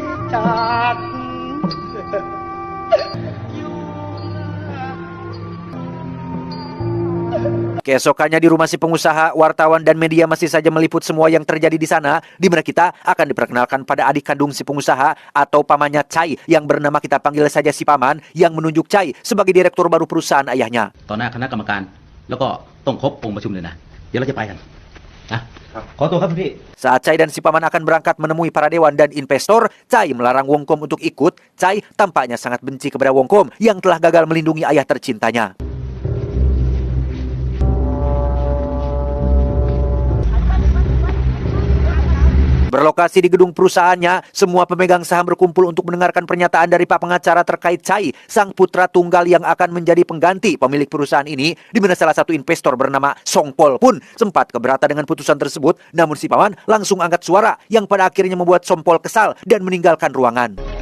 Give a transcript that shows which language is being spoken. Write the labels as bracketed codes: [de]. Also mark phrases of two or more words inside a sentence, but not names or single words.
[id] Keesokannya di rumah si pengusaha, wartawan dan media masih saja meliput semua yang terjadi di sana, di mana kita akan diperkenalkan pada adik kandung si pengusaha atau pamannya Chai yang bernama kita panggil saja si paman, yang menunjuk Chai sebagai direktur baru perusahaan ayahnya. [th] ต่อหน้าคณะกรรมการแล้วก็ต้องครบองค์ประชุมเลยนะเดี๋ยวเราจะไปกันนะขอตัวครับพี่ [id] Saat Chai dan si paman akan berangkat menemui para dewan dan investor, Chai melarang Wong Kom untuk ikut. Chai tampaknya sangat benci kepada Wong Kom yang telah gagal melindungi ayah tercintanya. Berlokasi di gedung perusahaannya, semua pemegang saham berkumpul untuk mendengarkan pernyataan dari pak pengacara terkait Chai, sang putra tunggal yang akan menjadi pengganti pemilik perusahaan ini, di mana salah satu investor bernama Song Pol pun sempat keberatan dengan putusan tersebut, namun si paman langsung angkat suara yang pada akhirnya membuat Song Pol kesal dan meninggalkan ruangan.